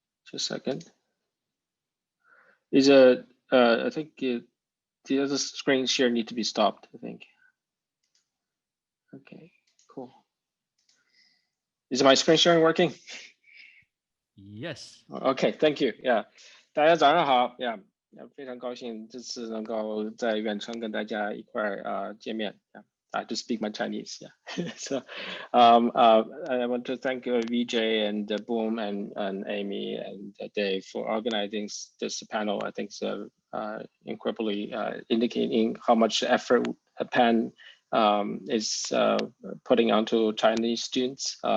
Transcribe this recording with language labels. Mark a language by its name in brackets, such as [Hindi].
[English] Just a second. I think the other screen share need to be stopped, I think. Okay, cool. Is my screen sharing working? Yes. Okay, thank you. Yeah, [Chinese] 大家早上好。 Yeah, 非常高兴这次能够在远程跟大家一块见面。 [English] I just speak my Chinese. Yeah. So, I want to thank VJ and Boom and Amy and Dave for organizing this panel. I think it's incredibly indicating how much effort Penn is putting onto Chinese students.